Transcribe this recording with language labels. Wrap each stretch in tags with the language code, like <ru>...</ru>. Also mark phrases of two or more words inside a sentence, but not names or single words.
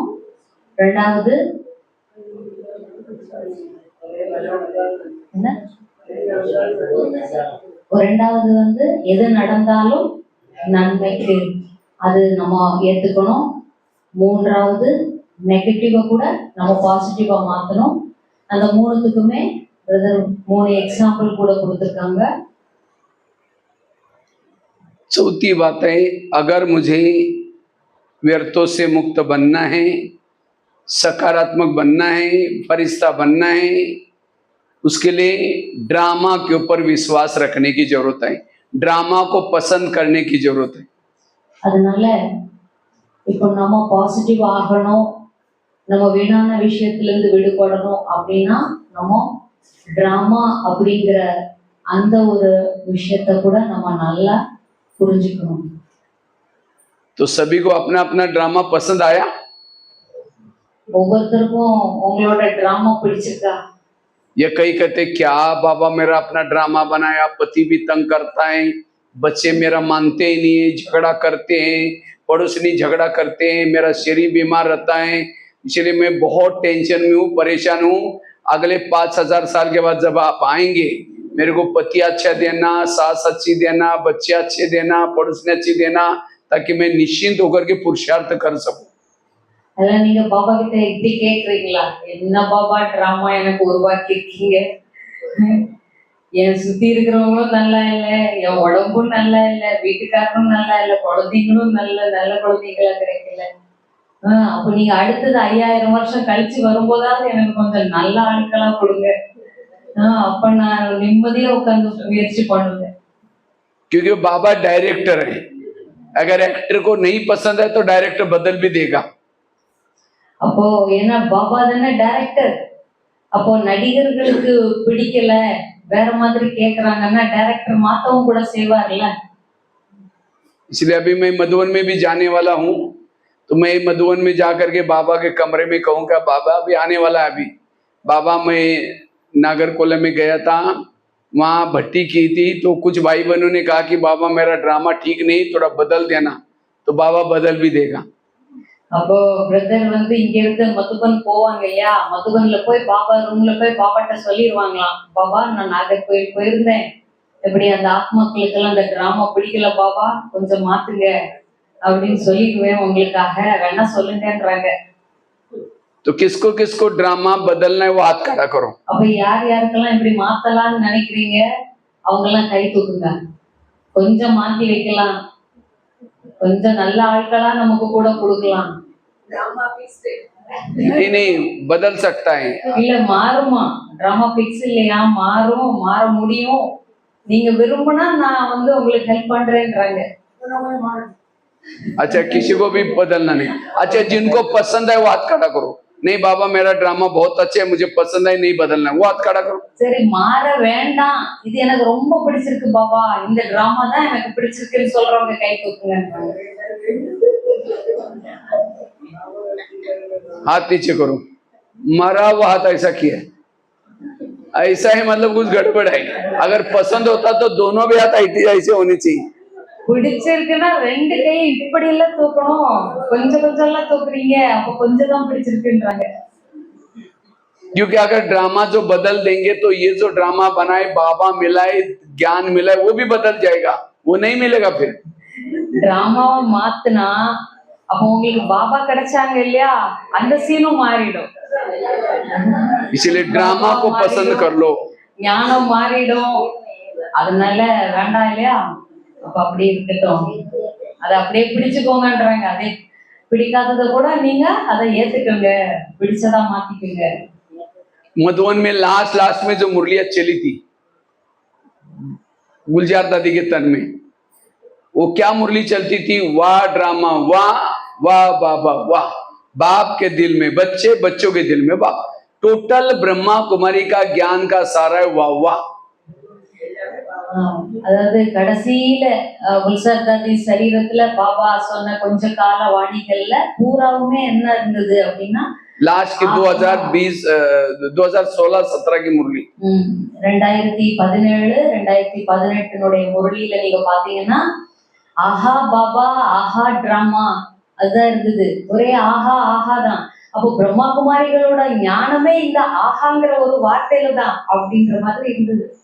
<ta>ரெண்டாவது எது நடந்தாலும் நன்மைக்கு அது நம்ம ஏத்துக்கணும். மூன்றாவது நெகட்டிவா கூட நம்ம பாசிட்டிவா மாத்தணும். அந்த 3த்துக்குமே பிரதர் 3 எக்ஸாம்பிள் கூட கொடுத்துருக்காங்க.</ta> <hi>चौथी बात है, अगर मुझे व्यर्थों से मुक्त बनना है, सकारात्मक बनना है, फरिश्ता बनना है, उसके लिए ड्रामा के ऊपर विश्वास रखने की जरूरत है, ड्रामा को पसंद करने की जरूरत है।</hi> <ta>அதனால இப்போ நம்ம பாசிட்டிவ் ஆகணும், நம்ம வீணான விஷயத்திலிருந்து விடுபடணும் அப்படின்னா நம்ம டிராமா அப்படிங்கிற அந்த ஒரு விஷயத்தை கூட நம்ம நல்லா புரிஞ்சுக்கணும்.</ta> <hi>तो सभी को अपना अपना ड्रामा पसंद आया?</hi> <ta>ஒவ்வொருத்தருக்கும் உங்களோட டிராமா பிடிச்சிருக்கா?</ta> <hi>ये कई कहते क्या बाबा मेरा अपना ड्रामा बनाया, पति भी तंग करता है, बच्चे मेरा मानते ही नहीं है, झगड़ा करते हैं, पड़ोसनी झगड़ा करते हैं, मेरा शरीर बीमार रहता है, इसलिए मैं बहुत टेंशन में हूँ, परेशान हूँ। अगले 5000 साल के बाद जब आप आएंगे, मेरे को पति अच्छा देना, सास अच्छी देना, बच्चे अच्छे देना, पड़ोसनी अच्छी देना, ताकि मैं निश्चिंत होकर के पुरुषार्थ कर सकूं।</hi> <ta>அதெல்லாம் நீங்க பாபா கிட்ட இப்படி கேக்குறீங்களா? என்ன பாபா டிராமா எனக்கு உருவாக்கி இருக்கீங்க, என் சுத்தி இருக்கிறவங்களும் நல்லா இல்லை, என் உடம்பும் நல்லா இல்லை, வீட்டுக்காரரும் நல்லா இல்லை, குழந்தைங்களும் நல்ல குழந்தைங்களா கிடைக்கல. அப்ப நீங்க அடுத்தது 5000 வருஷம் கழிச்சு வரும்போதாவது எனக்கு கொஞ்சம் நல்ல ஆட்களா கொடுங்க, அப்ப நான் நிம்மதியா உட்கார்ந்து முயற்சி பண்ணுவேன்.</ta> <hi>क्योंकि बाबा डायरेक्टर है, अगर एक्टर को नहीं पसंद है तो डायरेक्टर बदल भी देगा।</hi> <ta>அப்போ ஏன்னா பாபா தானே டைரக்டர், அப்போ நடிகர்களுக்கு பிடிக்கல, வேற மாதிரி கேக்குறாங்கன்னா டைரக்டர் மாத்தவும் கூட செய்வார்ல।</ta> <hi>इसलिए अभी मैं मधुबन में भी जाने वाला हूँ, तो मैं मधुबन में जाकर के बाबा के कमरे में कहूँगा बाबा अभी आने वाला है। अभी बाबा मैं नागरकोला में गया था, वहाँ भट्टी की थी, तो कुछ भाई बहनों ने कहा कि बाबा मेरा ड्रामा ठीक नहीं, थोड़ा बदल देना, तो बाबा बदल भी देगा।</hi> <ta>அப்போ பிரதர் இங்க இருந்து மதுபன் போவாங்க இல்லையா, மதுபன்ல போய் பாபா ரூம்ல போய் பாபாட்ட சொல்லிடுவாங்களாம், பாபா நான் நாகர்கோயில் போயிருந்தேன், இப்படி அந்த ஆத்மாக்களுக்கெல்லாம் அந்த டிராமா பிடிக்கல பாபா, கொஞ்சம் மாத்துங்க அப்படின்னு சொல்லிக்குவேன் உங்களுக்காக, வேணா சொல்லுங்கன்றாங்க।</ta> <hi>तो किसको किसको ड्रामा बदलना है वो हाथ खड़ा करो।</hi> <ta>அப்ப யார் யாருக்கெல்லாம் இப்படி மாத்தலாம்னு நினைக்கிறீங்க அவங்க எல்லாம் கை தூக்குங்க, கொஞ்சம் மாத்தி வைக்கலாம், கொஞ்சம் நல்ல ஆட்களா நமக்கு கூட கொடுக்கலாம்।</ta> <hi>नहीं बदल सकता है,</hi> <ta>இல்ல மாறுமா,</ta> <en>drama fix</en> <ta>இல்லையா, மாறும், மாற முடியும், நீங்க விரும்பினா நான் உங்களுக்கு ஹெல்ப் பண்றேன்றாங்க।</ta> <hi>अच्छा किसी को भी बदलना नहीं, अच्छा जिनको पसंद है वो हाथ खड़ा करो। नहीं बाबा मेरा ड्रामा बहुत अच्छा है, मुझे पसंद है, नहीं बदलना है, वो हाथ खड़ा करो।</hi> <ta>சரி மாற வேண்டாம், இது எனக்கு ரொம்ப பிடிச்சிருக்கு பாபா, இந்த டிராமா தான் எனக்கு பிடிச்சிருக்குன்னு சொல்றவங்க கை தூக்குங்க.</ta> <hi>हाथ नीचे करो। मरा हुआ हाथ ऐसा किया, ऐसा है मतलब कुछ गड़बड़ है। अगर पसंद होता तो दोनों भी हाथ ऐसे होने चाहिए।</hi> <ta>பிடிச்சிருக்குன்னா ரெண்டு கை இப்படி எல்லாம் தூக்கணும், கொஞ்சம் கொஞ்சம் எல்லாம் தூக்குறீங்க, அப்ப கொஞ்சம் தான் பிடிச்சிருக்குன்றாங்க.</ta> <hi>क्योंकि अगर ड्रामा जो बदल देंगे तो ये जो ड्रामा बनाए, बाबा मिलाए, ज्ञान मिलाए, वो भी बदल जाएगा, वो नहीं मिलेगा फिर।</hi> <ta>டிராமாவை மாத்துனா அப்ப உங்களுக்கு பாபா கிடைச்சாங்க இல்லையா, அந்த சீனும் மாறிடும்.</ta> <hi>इसलिए ड्रामा को पसंद कर लो।</hi> <ta>ஞானம் மாறிடும், அதனால வேண்டாம் இல்லையா, அப்ப அப்படியே இருக்கட்டும், அதை அப்படியே பிடிச்சுக்கோங்கன்றாங்க. அதே பிடிக்காததை கூட நீங்க அதை ஏத்துக்கோங்க, பிடிச்சதா மாத்திக்கோங்க.</ta> <hi>मधुबन में लास्ट में जो मुरलियां चली थी गुलजार दादी के तन में, वो क्या मुरली चलती थी? वाह ड्रामा वाह, वाह बाबा वाह, बाप के दिल में बच्चे, बच्चों के दिल में बाप, टोटल ब्रह्मा कुमारी का ज्ञान का सारा है, वाह वाह।</hi> <ta>அதாவது கடைசியில குல்சார் தாதி சரீரத்துல பாபா சொன்ன கொஞ்ச கால வாணிகள்ல பூராவுமே என்ன இருந்தது அப்படின்னா,</ta> <hi>लास्ट की 2016-17 की मुरली,</hi> <ta>2017 2018 முரளியில நீங்க பாத்தீங்கன்னா ஆஹா பாபா ஆஹா டிராமா அதுதான் இருந்தது, ஒரே ஆஹா ஆஹா தான். அப்போ பிரம்மா குமாரிகளோட ஞானமே இந்த ஆஹாங்கிற ஒரு வார்த்தையில தான் அப்படின்ற மாதிரி இருந்தது.</ta>